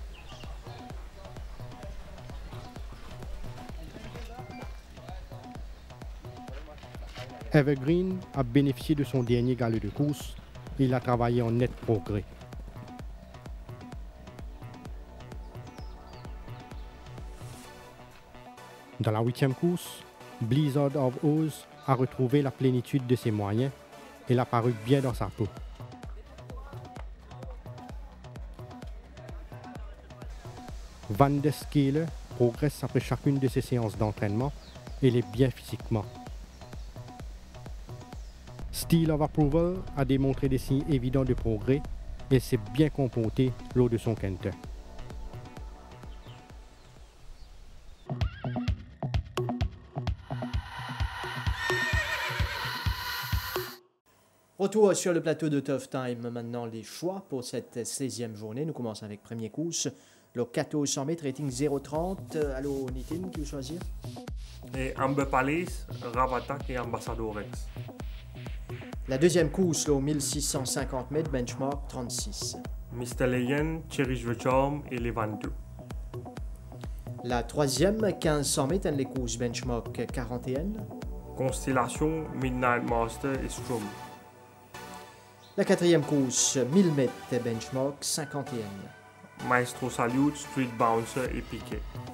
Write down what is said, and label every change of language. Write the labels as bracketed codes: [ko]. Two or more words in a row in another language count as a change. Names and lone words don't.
[fr] Evergreen a bénéficié de son dernier galop de course et il a travaillé en net progrès. Dans la 8e course, Blizzard of Oz a retrouvé la plénitude de ses moyens et il a paru bien dans sa peau. Van der Skele progresse après chacune de ses séances d'entraînement et il est bien physiquement. Steel of Approval a démontré des signes évidents de progrès et s'est bien comporté lors de son quintet. Retour sur le plateau de Tough Time. Maintenant, les choix pour cette 16e journée. Nous commençons avec premier course. Le 1400 mètres, rating 0,30. Allô, Nitin, qui vous choisir? Et Amber Palace, Ravatak et Ambassador Rex. La deuxième course, le 1650 mètres, benchmark 36. Mr. Leyen, Cherish the Charm et Levanto. La troisième, 1500 mètres, les courses benchmark 41. Constellation, Midnight Master et Strom. La quatrième course, 1000 mètres, benchmark 51. Maestro Salute, Street Bouncer et Piquet.